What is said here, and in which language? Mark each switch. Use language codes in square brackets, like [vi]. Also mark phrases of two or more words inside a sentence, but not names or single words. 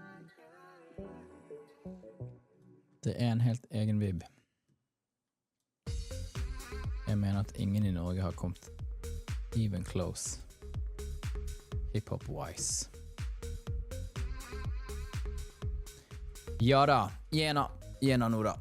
[no] Det er en helt egen vibb. Jeg mener at ingen i Norge har kommet [en] even close. Hip-hop-wise. [no] Ja da, gjena nå da.